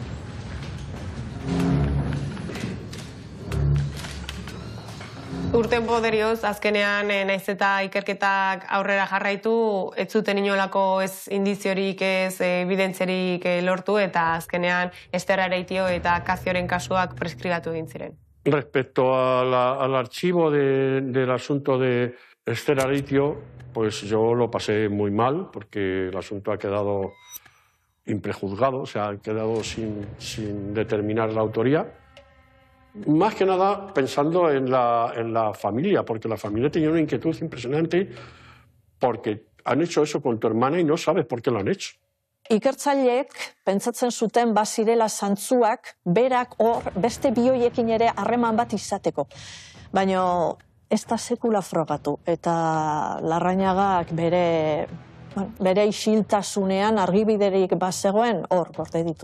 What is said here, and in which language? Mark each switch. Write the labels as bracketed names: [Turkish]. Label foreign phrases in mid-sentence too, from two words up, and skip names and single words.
[Basque] Urten poderioz, azkenean naiz eta ikerketak aurrera jarraitu, ez zuten inolako ez indiziorik, ez evidentziarik lortu, eta azkenean Ester Areitio eta Akazioren kasuak preskribatu egin ziren. [Spanish] Respecto al archivo del asunto de Ester Areitio, pues yo lo pasé muy mal, porque el asunto ha quedado imprejuzgado, o sea, ha quedado sin determinar la autoría. Más que nada pensando en la familia, porque la familia tenía una inquietud impresionante porque han hecho eso con tu hermana y no sabes por qué lo han hecho. [Basque] Ikertzaileek pentsatzen zuten bazirela zantzuak berak hor beste bioiekin ere harreman bat izateko. Baina ez da sekula frogatu eta Larrañagak bere isiltasunean argibiderik bazegoen hor gorde ditu.